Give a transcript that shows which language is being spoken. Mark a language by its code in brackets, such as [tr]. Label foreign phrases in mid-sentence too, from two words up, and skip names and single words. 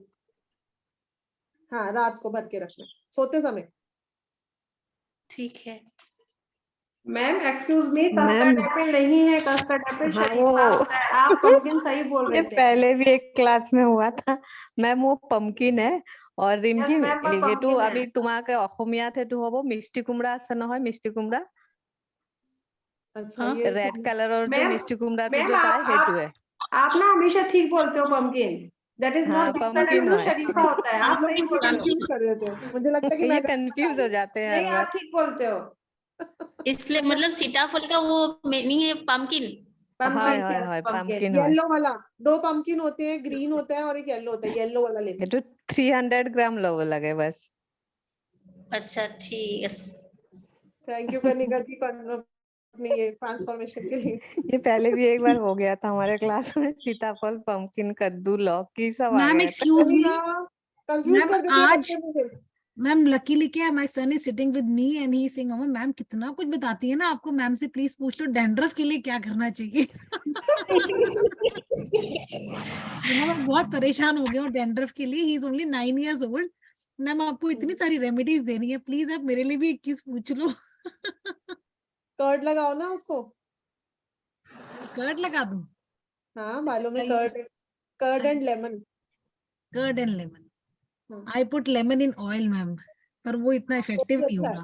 [hi] हाँ, रात को भर के रखना है, सोते समय। ठीक है मैम। [en] excuse me, custard apple [hi] नहीं है, [en] custard apple [hi] शरीफा होता है। आप पम्पकिन सही बोल रहे ये थे। पहले भी एक क्लास में हुआ था मैम, वो पम्पकिन है। और रिमझिम ma'am, वो [as] এইটো pumpkin আমি [hi] है। [as] তোমাকে অসমীয়াত সেইটো হ'ব মিষ্টি কুমড়া আছে নহয়, মিষ্টি কুমড়া। [hi] अच्छा, ये रेड कलर और जो मैम, [as] মিষ্টি কুমড়া [hi] मैम जो पाए हेतु है। आप ना हमेशा ठीक बोलते हो पम्पकिन। [en] that is [hi] हाँ, [en] not custard [hi] pumpkin एप्पल, है। शरीफा होता है। आप सही बोल रहे हो। कंफ्यूज कर रहे थे, मुझे लगता है कि ये मैं कंफ्यूज हो जाते हैं हर नहीं, बार। आप ठीक बोलते हो। इसलिए मतलब सीताफल का वो मीनिंग है पम्पकिन। हाय हाय हाय pumpkin হয়। येलो वाला। 2 पंपकिन होते हैं, ग्रीन होता है और एक येलो होता है। येलो वाला लेना। [as] এইটো 300 গ্রাম লব লাগে बस। [hi] अच्छा ठीक है। थैंक यू कनिका जी अपनी ये ट्रांसफॉर्मेशन के लिए। ये पहले भी एक बार हो गया था हमारे क्लास में, सीताफल पम्पकिन कद्दू लौकी सब आ मैम गए थे। [en] excuse me, [hi] कंफ्यूज मैम कर देते हैं आज बच्चे मुझे। मैम लकीली क्या, [en] my son is sitting with me and he sing, [hi] मैम कितना कुछ बताती है ना आपको। मैम से प्लीज पूछ लो डैंड्रफ के लिए क्या करना चाहिए। मैं बहुत परेशान हो गया हूँ डैंड्रफ के लिए। [en] he is only 9 years old. [hi] मैम आपको इतनी सारी रेमेडीज देनी है, प्लीज आप मेरे लिए भी एक चीज पूछ लो। कर्ड लगाओ ना उसको। कर्ड लगा दूं? हाँ, बालों में [en] curd and lemon. curd and lemon. I put lemon in oil ma'am, [hi] पर वो इतना इफेक्टिव नहीं होगा।